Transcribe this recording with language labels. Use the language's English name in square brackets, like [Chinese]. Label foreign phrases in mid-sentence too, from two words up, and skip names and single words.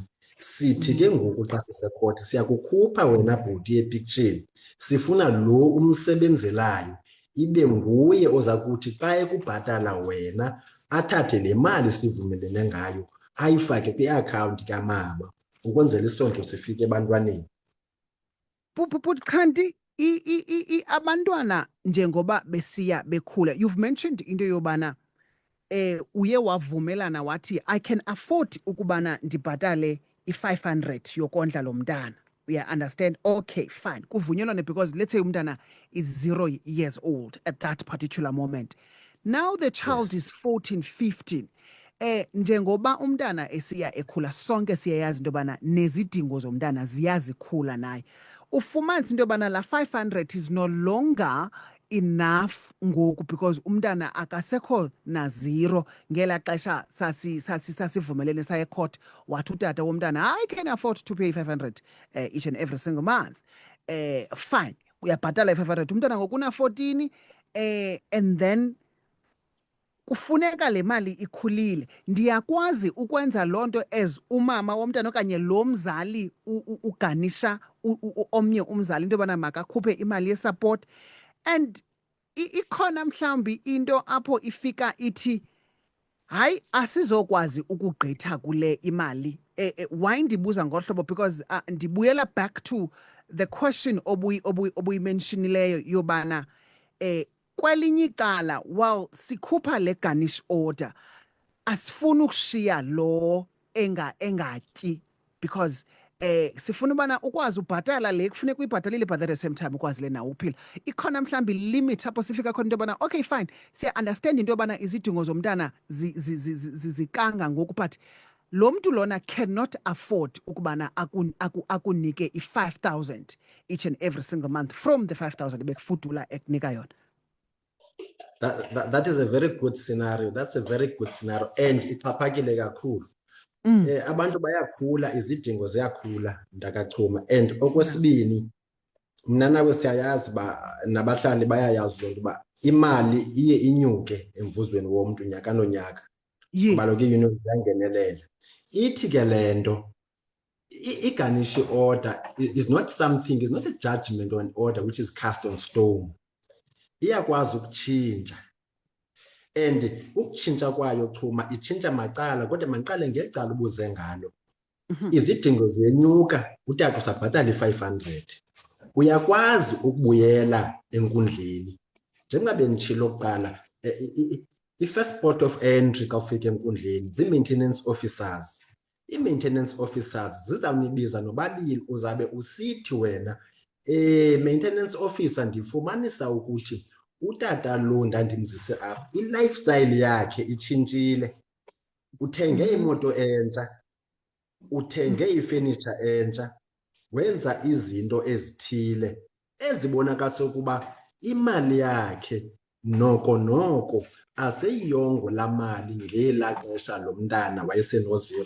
[Xhosa] Sithi ke ngoku xa sisekhoti siyakukhupha wena bhuti epiksheni, sifuna lo umsebenzelayo ibe nguye oza kuthi xa ekubhatala wena athathe le mali sivumelene ngayo ayifake kwi-akhawunti kamama ukwenzela isondlo sifike ebantwaneni. But kanti abantwana njengoba besiya bekhula, [English] you've mentioned [Xhosa] into yobana uye wavumelana wathi [English] I can afford [Xhosa] ukubana ndibhatale i-500 yokondla lo mntana. [English] We understand, okay, fine, kuvunyelwane, because let's say umntana is 0 years old at that particular moment. Now the child is 14, 15. [Xhosa] Njengoba umntana esiya ekhula, sonke siyayazi into yobana nezidingo zomntana ziyazikhula naye. Ufumanisa into yobana la 500 [English] is no longer enough [Xhosa] ngoku because umntana akasekho na 0 ngela xesha sasivumelene saye court, wathi utata womntana [English] I can afford to pay 500 each and every single month. Fine, [Xhosa] uyabhatala 500 umntana ngokuna 14 [English] and then [Xhosa] kufuneka le mali ikhulile. Ndiyakwazi ukwenza lonto as umama womntana okanye lo mzali uganisha omnye umzali into yobana makakhuphe imali yesupport. And ikhona mhlawumbi into apho ifika ithi hayi asizokwazi ukugqitha kule imali. Why ndibuza ngohlobo? Because ndibuyela [English] back to the question [Xhosa] obuyimenshinileyo yobana kwelinye icala while sikhupha le [English] garnish order [Xhosa] asifuni ukushiya lo engatyi, because sifuna ubana ukwazi ubhatala le kufuneka uyibhatalile, [English] but at the same time [Xhosa] ukwazi le nawo uphila. Ikhona mhlawumbi limit apho sifika khona into yobana [English] okay fine, [Xhosa] siya understand into yobana izidingo zomntana zikanga ngoku, but lo mntu lona [English] cannot afford [Xhosa] ukubana akunike i-5,000 [English] each and every single month from the 5,000 [Xhosa] bekufudula ekunika yona. [English] That is a very good scenario. That's a very good scenario, and [Xhosa] ixhaphakile kakhulu. Abantu bayakhula, izidingo ziyakhula ndakachuma. And okwesibini, mna nawe siyayazi nabahlali bayayazi loo nto uba imali iye inyuke emvuzweni womntu nyaka nonyaka. Kuba kaloku iiyunioni ziyangenelela. Ithi ke le nto [English] i-garnish order is not something, is not a judgment or an order which is cast on stone. [Xhosa] Iyakwazi ukutshintsha, and ukutshintsha kwayo chuma itshintsha macala, kodwa mandiqale ngecala ubuze ngalo. Izidingo ziyenyuka, utata usabhatala i-500, uyakwazi ukubuyela enkundleni. Njengoba benditshilo kuqala, [English] i-first port of entry [Xhosa] xa ufika enkundleni zii-maintenance officers. [English] Ii-maintenance officers [Xhosa] zizawunibiza nobabini, uzabe usithi wena [English] maintenance officer [Xhosa] ndifumanisa ukuthi utata lo ndandimzise apha i-lifestyle yakhe itshintshile, uthenge imoto entsha, uthenge ifurniture entsha, wenza izinto ezithile ezibonakalisa ukuba imali yakhe noko aseyiyongo la mali ngela xesha lo mntana wayeseno-0.